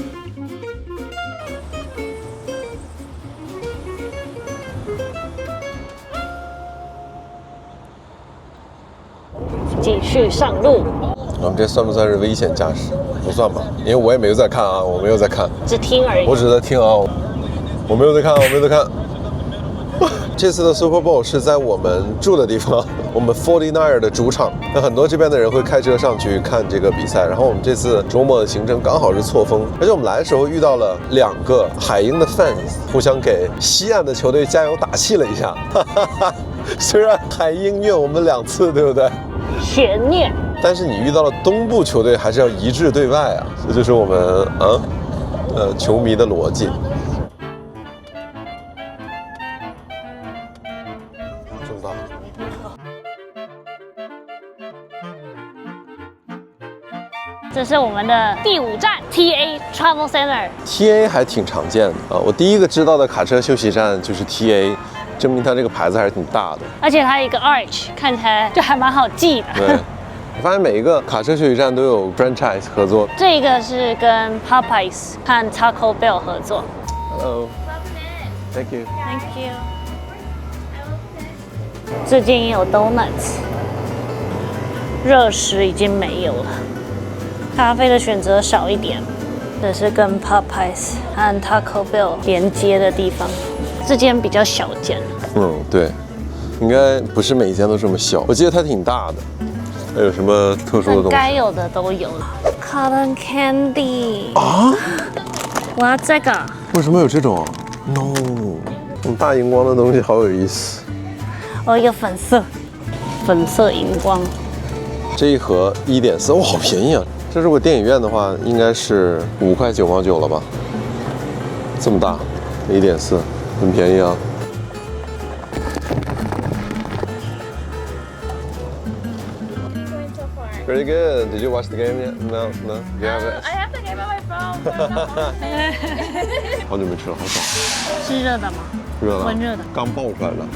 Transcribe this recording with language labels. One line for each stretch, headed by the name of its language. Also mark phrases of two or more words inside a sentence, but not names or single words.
Chinese: 繼續上路。我們這算不算是危險駕駛？不算吧，因為我也沒有在看啊，我沒有在看，只聽而已。我只在聽啊，我沒有在看，我沒有在看。這次的 Super Bowl 是在我们住的地方，我们 49er 的主场。那很多这邊的人會開車上去看這個比賽。然後我們這次周末的行程剛好是錯峰，而且我們來的時候遇到了2個海鷹的 fans， 互相給西岸的球隊加油打氣了一下。雖然海鷹虐我們2次，對不對？血虐。但是你遇到了東部球隊，還是要一致對外啊，這就是我們球迷的邏輯。這是我們的第5站 TA Travel Center。TA 還挺常見的啊，我第一個知道的卡車休息站就是 TA， 證明它這個牌子還是挺大的，而且它一個 arch 看起來就還蠻好記的。對，我發現每一個卡車休息站都有 franchise 合作。這個是跟 Popeyes 和 Taco Bell 合作。
English: Hello。Thank you。Thank you。
Chinese: 這間也有 donuts， 熱食已經沒有了。咖啡的選擇少一點，這是跟 Popeyes 和 Taco Bell 連接的地方。這間比較小間。對，應該不是每一間都這麼小。我記得它挺大的。還有什麼特殊的東西？該有的都有。
English: Cotton Candy
Chinese: 啊！我要這個。為什麼有這種 ？No， 大熒光的東西好有意思。哦，有粉色熒光。這一盒1.4，哇，好便宜啊！這如果電影院的話，應該是5塊9毛9了吧？這麼大，1.4，很便宜啊。
English: Pretty good. Did you watch the game yet? No, no. You have it? I have the game on my phone.
Chinese: 好久沒吃了，好爽。是熱的嗎？熱的，溫熱的，剛爆出來了。